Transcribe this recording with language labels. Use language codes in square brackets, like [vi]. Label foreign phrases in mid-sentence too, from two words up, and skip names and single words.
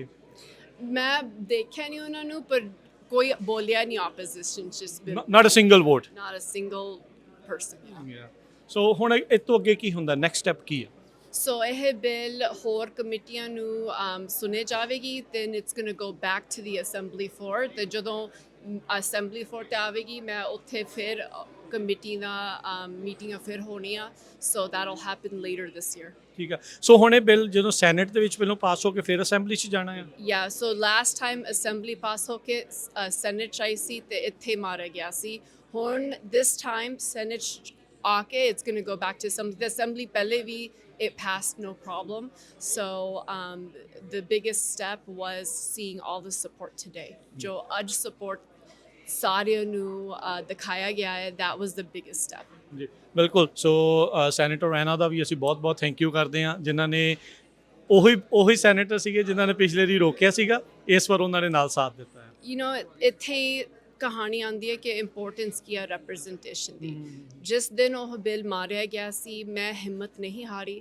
[pa] ਮੈਂ ਦੇਖਿਆ ਨਹੀਂ ਉਹਨਾਂ ਨੂੰ, ਪਰ ਕੋਈ ਬੋਲਿਆ ਨਹੀਂ ਆਪੋਜੀਸ਼ਨ ਚ। [en] not a single vote, not a single person. [pa] ਸੋ ਹੁਣ ਇਸ ਤੋਂ ਅੱਗੇ ਕੀ ਹੁੰਦਾ, [en] next step [pa] ਕੀ ਹੈ? ਸੋ ਇਹ ਬਿੱਲ ਹੋਰ ਕਮੇਟੀਆਂ ਨੂੰ ਸੁਣੇ ਜਾਵੇਗੀ, [en] then it's going to go back to the assembly floor। [pa] ਤੇ ਜਦੋਂ [en] assembly floor [pa] ਤੇ ਆਵੇਗੀ, ਮੈਂ ਉੱਥੇ ਫਿਰ ਕਮੇਟੀ ਦਾ ਮੀਟਿੰਗਾਂ ਫਿਰ ਹੋਣੀਆਂ। [en] ਸੋ that'll happen later this year। [pa] ਠੀਕ ਹੈ। ਸੋ ਹੁਣ ਇਹ ਬਿੱਲ ਜਦੋਂ ਸੈਨੇਟ ਦੇ ਵਿੱਚ ਪਹਿਲਾਂ ਪਾਸ ਹੋ ਕੇ ਫਿਰ ਅਸੈਂਬਲੀ 'ਚ ਜਾਣਾ ਹੈ? [en] Yeah, so last time assembly [pa] ਪਾਸ ਹੋ ਕੇ ਸੈਨੇਟ 'ਚ ਆਈ ਸੀ ਤੇ ਇੱਥੇ ਮਾਰਿਆ ਗਿਆ ਸੀ। [en] ਹੁਣ this time [pa] ਸੈਨੇਟ 'ਚ ਆ ਕੇ [en] it's going to go back to assembly। The assembly [pa] ਪਹਿਲੇ ਵੀ [en] it passed no problem। So the biggest step was seeing all the support today। [pa] ਜੋ ਅੱਜ support ਸਾਰਿਆਂ ਨੂੰ ਦਿਖਾਇਆ ਗਿਆ ਹੈ, [en] that was the biggest step। [pa] ਜੀ ਬਿਲਕੁਲ। ਸੋ ਸੈਨੇਟਰ ਰੈਨਾ ਦਾ ਵੀ ਅਸੀਂ ਬਹੁਤ [en] thank you [pa] ਕਰਦੇ ਹਾਂ, ਜਿਨ੍ਹਾਂ ਨੇ ਉਹੀ ਸੈਨੇਟਰ ਸੀਗੇ ਜਿਨ੍ਹਾਂ ਨੇ ਪਿਛਲੇ ਵਾਰੀ ਰੋਕਿਆ ਸੀਗਾ, ਇਸ ਵਾਰ ਉਹਨਾਂ ਨੇ ਨਾਲ ਸਾਥ ਦਿੱਤਾ ਹੈ। [en] you know, [pa] ਇੱਥੇ ਕਹਾਣੀ ਆਉਂਦੀ ਹੈ ਕਿ ਇੰਪੋਰਟੈਂਸ ਕੀ ਹੈ ਰਿਪਰੈਜ਼ੈਂਟੇਸ਼ਨ ਦੀ। ਜਿਸ ਦਿਨ ਉਹ ਬਿੱਲ ਮਾਰਿਆ ਗਿਆ ਸੀ, ਮੈਂ ਹਿੰਮਤ ਨਹੀਂ ਹਾਰੀ।